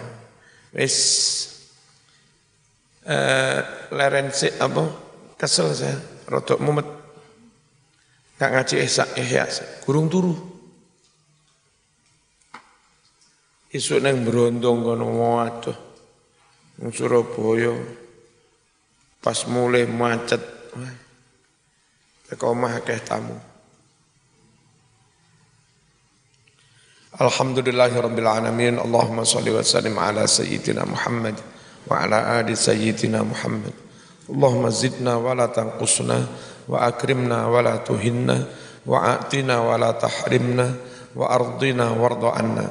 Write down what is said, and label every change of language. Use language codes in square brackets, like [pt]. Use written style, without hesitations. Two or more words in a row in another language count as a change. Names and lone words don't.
[jv] Wis leren sik apa kesel saya rodok mumet gak ngaji ihya gurung turu isuk nang Brondong kono waduh nang Surabaya pas mulai macet teko omah akeh tamu. [ar] الحمد لله رب العالمين. اللهم صل وسلم على سيدنا محمد وعلى آل سيدنا محمد wa ala ali sayyidina Muhammad. اللهم زدنا ولا تنقصنا وأكرمنا ولا تهنا وأعطنا ولا تحرمنا وأرضنا وارض عنا.